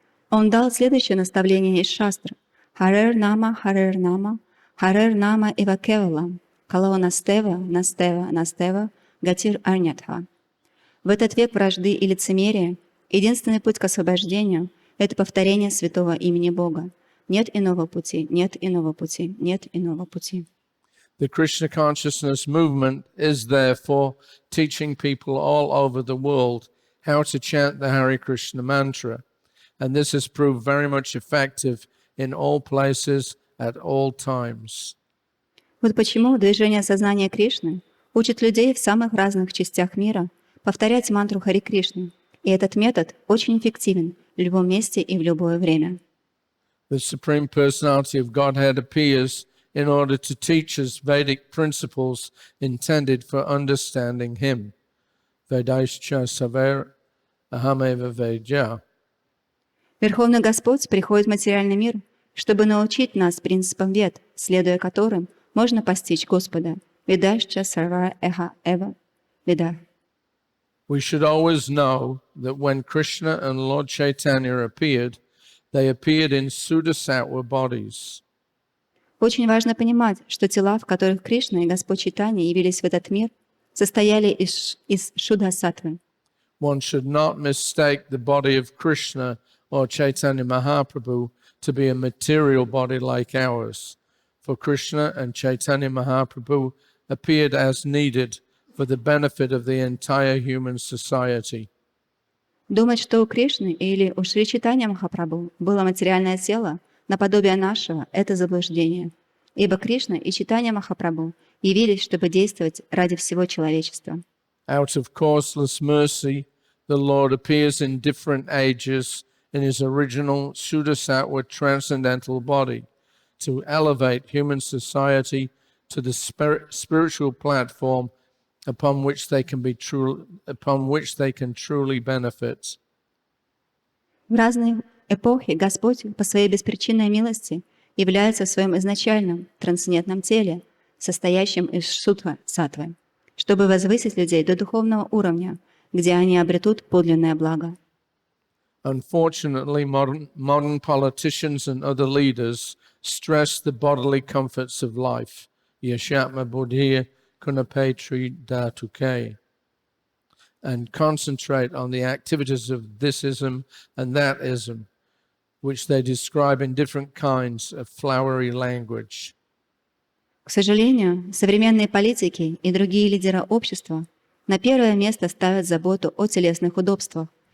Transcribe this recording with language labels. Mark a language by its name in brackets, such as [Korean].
[Russian] Он дал следующее наставление из шастр: [Sanskrit] Харер нама, ива кевалам, кало настева, настева, настева, гатир арнятха. [Russian] В этот век вражды и лицемерия единственный путь к освобождению — это повторение святого имени Бога. Нет иного пути, нет иного пути, нет иного пути. [English] The Krishna consciousness movement is therefore teaching people all over the world how to chant the Hare Krishna mantra, and this has proved very much effective in all places at all times. [Russian] Вот почему движение сознания Кришны учит людей в самых разных частях мира повторять мантру Хари Кришны, и этот метод очень эффективен в любом месте и в любое время. [English] The Supreme Personality of Godhead appears in order to teach us Vedic principles intended for understanding Him. [Sanskrit] Vedaischa saver ahameva vedya. [Russian] Верховный Господь приходит в материальный мир, чтобы научить нас принципам Вед, следуя которым можно постичь Господа. Ведаischa sarva eha eva veda. [English] We should always know that when Krishna and Lord Chaitanya appeared, they appeared in Sudasattva bodies. [Russian] Очень важно понимать, что тела, в которых Кришна и Господь Чайтанья явились в этот мир, состояли из Шудха-саттвы. [English] One should not mistake the body of Krishna or Chaitanya Mahaprabhu to be a material body like ours, for Krishna and Chaitanya Mahaprabhu appeared as needed for the benefit of the entire human society. [Russian] Думать, что у Кришны или у Шри Чайтанья Махапрабху было материальное тело, наподобие нашего — это заблуждение, ибо Кришна и Чайтанья Махапрабху явились, чтобы действовать ради всего человечества. [English] Out of causeless mercy, the Lord appears in different ages in His original Sudasattva transcendental body to elevate human society to the spiritual platform upon which they can truly benefit. [Russian] В разные эпохи Господь по своей беспричинной милости является в своем изначальном трансцендентном теле, состоящем из шудха-саттвы, чтобы возвысить людей до духовного уровня, где они обретут подлинное благо. [English] Unfortunately, modern politicians and other leaders stress the bodily comforts of life, [Sanskrit] yashatma buddhiya kunapetri dhatuke, [English] and concentrate on the activities of thisism and thatism, which they describe in different kinds of flowery language. [Russian] К сожалению, современные политики и другие лидеры общества на первое место ставят заботу о телесных удобствах